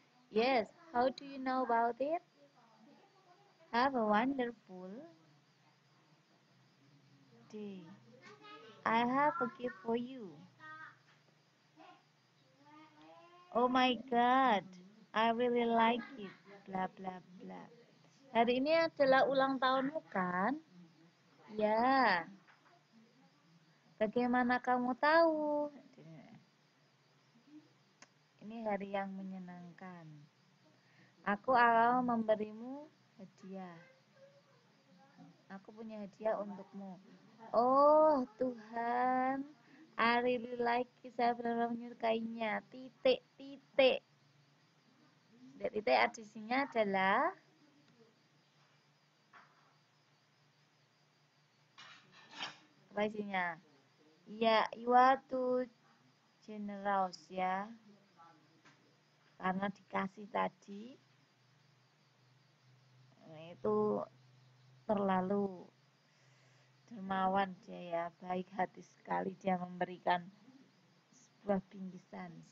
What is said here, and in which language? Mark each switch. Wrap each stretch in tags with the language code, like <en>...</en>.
<en>Yes. How do you know about it? Have a wonderful day. I have a gift for you. Oh my God, I really like it. Bla bla bla.</en> <id>Hari ini adalah ulang tahunmu kan? Ya. Bagaimana kamu tahu? Ini hari yang menyenangkan. Aku akan memberimu hadiah. Aku punya hadiah untukmu. Oh Tuhan,</id> <en>I really like it.</en> <id>Saya benar-benar menyukainya. Titik, titik. Titik artinya adalah apa isinya?</id> <en>Ya, you are too generous ya.</en> <id>Karena dikasih tadi, itu terlalu dermawan dia ya, baik hati sekali dia memberikan sebuah bingkisan.</id>